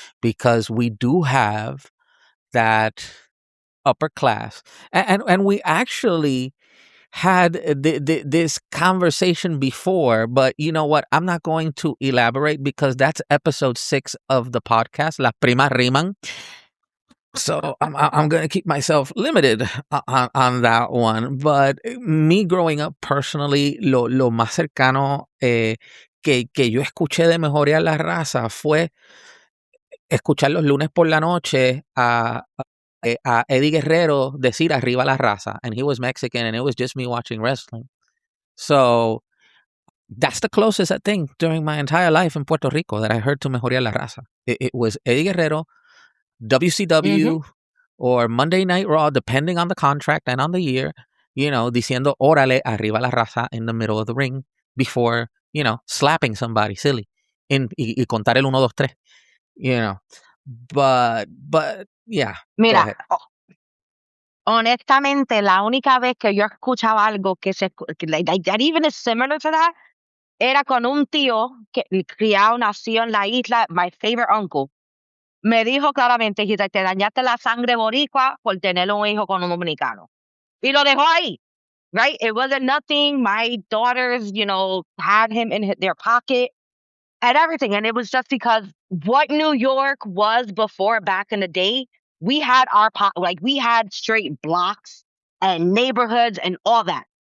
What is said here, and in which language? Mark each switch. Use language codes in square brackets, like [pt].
[en] Because we do have that upper class, and we actually had this conversation before, but you know what? I'm not going to elaborate because that's episode 6 of the podcast, La Prima Riman. So I'm going to keep myself limited on that one. But me growing up personally, [es] lo más cercano que yo escuché de mejorar la raza fue escuchar los lunes por la noche a Eddie Guerrero decir arriba la raza. [en] And he was Mexican, and it was just me watching wrestling. So that's the closest thing during my entire life in Puerto Rico that I heard to [es] mejorar la raza. [en] It was Eddie Guerrero, WCW, or Monday Night Raw, depending on the contract and on the year, [es] diciendo órale, arriba la raza [en] in the middle of the ring before, slapping somebody silly [es] y contar el 1, 2, 3, [en] But yeah. [es] Mira, honestamente, la única vez que yo escuchaba algo [en] that even is similar to that, [es] era con un tío que criado, nació en la isla, [en] my favorite uncle. [es] Me dijo claramente, [en] he's like, [es] te dañaste la sangre boricua por tener un hijo con un dominicano. Y lo dejó ahí, [en] right? It wasn't nothing. My daughters, had him in their pocket and everything. And it was just because what New York was before back in the day, we had we had straight blocks and neighborhoods and all that.